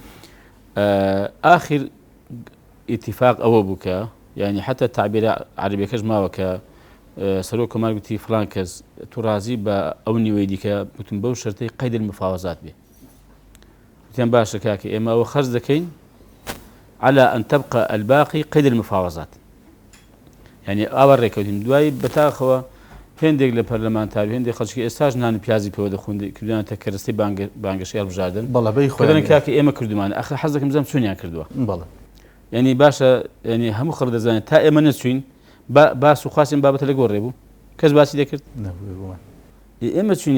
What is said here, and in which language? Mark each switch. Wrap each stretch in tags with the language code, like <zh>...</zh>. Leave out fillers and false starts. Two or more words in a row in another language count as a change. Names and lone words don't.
<ckb>ئاخر ئیتیفاق ئەوە بوو کە یعنی حتا تعبیرە عەرەبیەکەش ماوە کە سەرۆک کۆمار گوتی فڵان کەس تو ڕازی بە ئەو نیوەی دیکە بتون بەو شەرتەی</ckb> <ar>قەید المفاوەزات</ar> <ckb>بێ وتیان باشە کاکە ئێمە ئەوە خەرج دەکەین</ckb> <ar>على أن تبقى الباقي قيد المفاوضات يعني</ar> <ckb>ئاوا ڕێکەوتین دوایی بەتاخەوە هێندێک لە پەرلەمانتار هێندێک خەڵکی ئێستاش نانی پیازی پێوە دەخوێن کردوانەتە کەرەستەی بانگەشەی هەڵبژاردن بەڵێ کاکە ئێمە کردومانە ئەخر حەز دەکەم بزانم چۆنیان کردووە بەڵێ ینی باشە ینی هەموو خەڵک دەزانێت تا ئێمە نەچوین باس و خواستین بابەتە لە گۆڕێ بوو کەس باسی دەکرد ئێمە چوین</ckb>